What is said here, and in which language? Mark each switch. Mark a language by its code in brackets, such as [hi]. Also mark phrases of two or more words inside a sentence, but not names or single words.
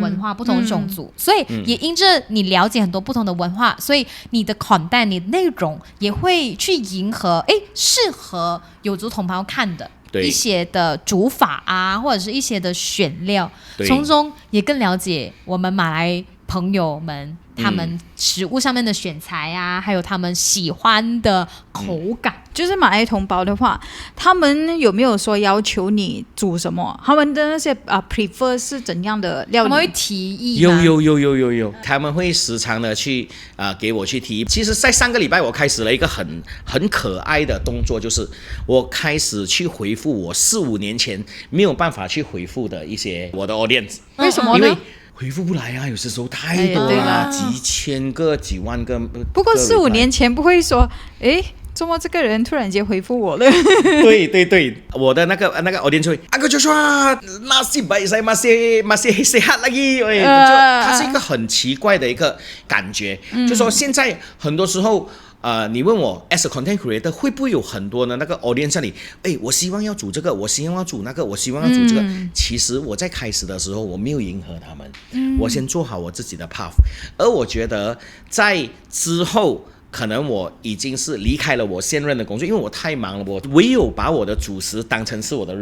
[zh] 文化、不同種族，所以也因着你了解很多不同的文化，所以你的 content、你的內容也會去迎合適合有族同胞看的一些的煮法啊，或者是一些的選料，從中也更了解我們馬來朋友們他們食物上面的選材啊，還有他們喜歡的口感。就是馬來同胞的話，他們有沒有說要求你煮什麼？他們的那些prefer 是怎樣的料理？他们會提議嗎？有，他們會時常的去給我去提議。其實，在上個禮拜我開始了一個很可愛的動作，就是我開始去回復我4-5年前沒有辦法去回復的一些我的 audience。為什麼呢？因為回復不來啊，有些時候太多了，幾千個、幾萬個。不過4-5年前不會說，怎麼這個人突然間回復我了？對，我的那個 audience 會， [ms] Uncle Joshua nasib baik saya masih sehat lagi， [zh] 它是一個很奇怪的一個感覺，就說現在很多時候。你問我 [en] as a content creator [zh] 會不會有很多的那個 audience 像你，我希望要煮這個，我希望要煮那個，我希望要煮這個。其實我在開始的時候我沒有迎合他們，我先做好我自己的 path。而我覺得在之後，可能我已經是離開了我現任的工作，因為我太忙了，我唯有把我的主食當成是我的